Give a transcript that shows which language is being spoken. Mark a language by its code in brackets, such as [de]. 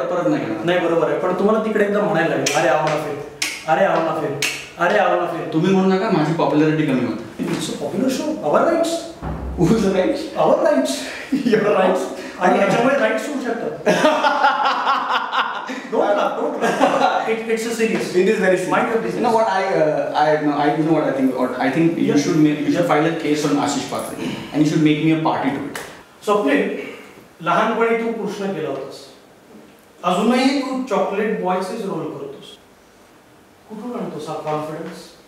[mr] परत नाही, बरोबर आहे. पण तुम्हाला तिकडे एकदा म्हणायला लागेल [hi] अरे आव ना फिर, [mr] अरे आव ना फिर, अरे आव ना फिर. तुम्ही म्हणू नका, माझी पॉप्युलॅरिटी कमी होते. [en] It's a popular show. Our rights. Whose rights? Our rights. Your rights. [mr] आणि याच्यामुळे राईट्स होऊ शकतात. [en] Don't laugh. It's a serious. It is very serious. Mind your business. You know what you know what I think. I think you should file a case on Ashish Patre and you should make me a party to it. [mr] Swapnil, लहानपणी तू कृष्ण केला होतास. अजूनही तू chocolate बॉयचेच role करतोस. कुठून आणतोस हा confidence?